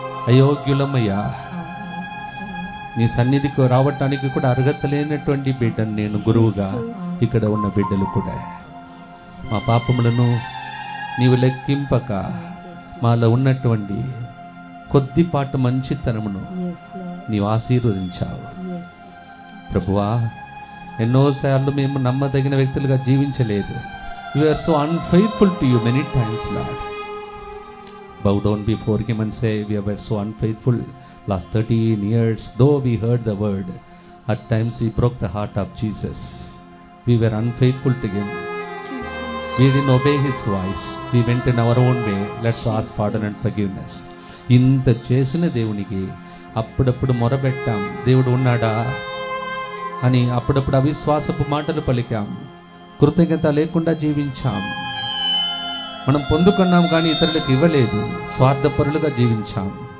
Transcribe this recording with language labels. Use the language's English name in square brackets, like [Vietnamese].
[Telugu] అయోగ్యులమయ్యా, నీ సన్నిధికి రావటానికి కూడా అర్హత లేనటువంటి బిడ్డను నేను గురువుగా, ఇక్కడ ఉన్న బిడ్డలు కూడా మా పాపములను నీవు లెక్కింపక మాలో ఉన్నటువంటి కొద్దిపాటు మంచితనమును నీవు ఆశీర్వదించావు ప్రభువా. ఎన్నోసార్లు మేము నమ్మదగిన వ్యక్తులుగా జీవించలేదు. [English] We are so unfaithful to you many times, Lord. Bow down before him and say, we were so unfaithful last 13 years. Though we heard the word, at times we broke the heart of Jesus. We were unfaithful to him. We didn't obey his voice. We went in our own way. Let's ask pardon and forgiveness. [Telugu] ఇంత చేసిన దేవునికి అప్పుడప్పుడు మొరబెట్టాం, దేవుడు ఉన్నాడా అని అప్పుడప్పుడు అవిశ్వాసపు మాటలు పలికాం, కృతజ్ఞత లేకుండా జీవించాం. మనం పొందుకున్నాం కానీ ఇతరులకు ఇవ్వలేదు, స్వార్థపరులుగా జీవించాం.